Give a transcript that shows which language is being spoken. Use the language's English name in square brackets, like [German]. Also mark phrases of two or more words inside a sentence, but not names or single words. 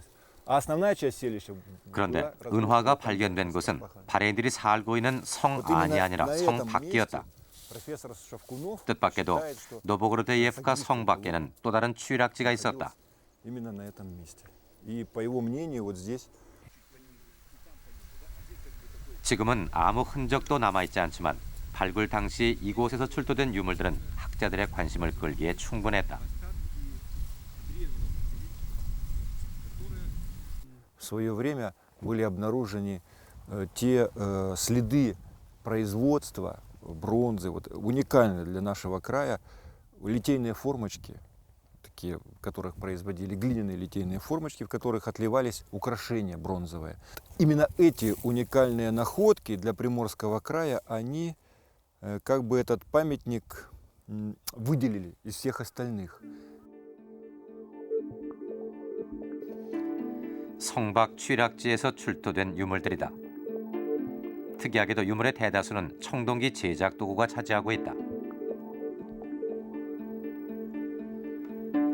[Russian] А основная часть селища. [Korean] 그런데 은화가 발견된 곳은 발해인들이 살고 있는 성 안이 아니라 성 밖이었다. 뜻밖에도 노보고르드예프카 성 밖에는 또 다른 취락지가 있었다. [Russian] Именно на этом месте. И по его мнению, вот здесь. [Korean] 지금은 아무 흔적도 남아있지 않지만 발굴 당시 이곳에서 출토된 유물들은 학자들의 관심을 끌기에 충분했다. [Russian] В свое время были обнаружены те следы производства бронзы, вот, уникальные для нашего края, литейные формочки, такие, в которых производили глиняные литейные формочки, в которых отливались украшения бронзовые. Именно эти уникальные находки для Приморского края, они как бы этот памятник выделили из всех остальных. [Korean] 성박 취락지에서 출토된 유물들이다. 특이하게도 유물의 대다수는 청동기 제작 도구가 차지하고 있다.